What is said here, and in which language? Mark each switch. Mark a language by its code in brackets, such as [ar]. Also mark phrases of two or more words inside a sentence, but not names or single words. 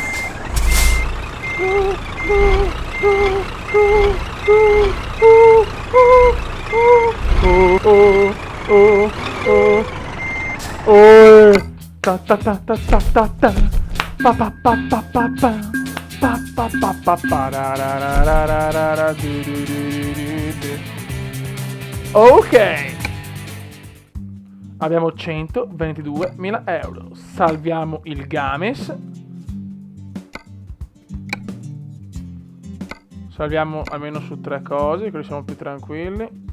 [it] Ta ta ta ta ta ta ta. Pa pa pa pa pa pa. Pa pa pa pa pa ra ra ra ra ra ra ra du du du du du. Ok. Abbiamo 122.000 euro. Salviamo il Games. Salviamo almeno su 3 cose, così siamo più tranquilli.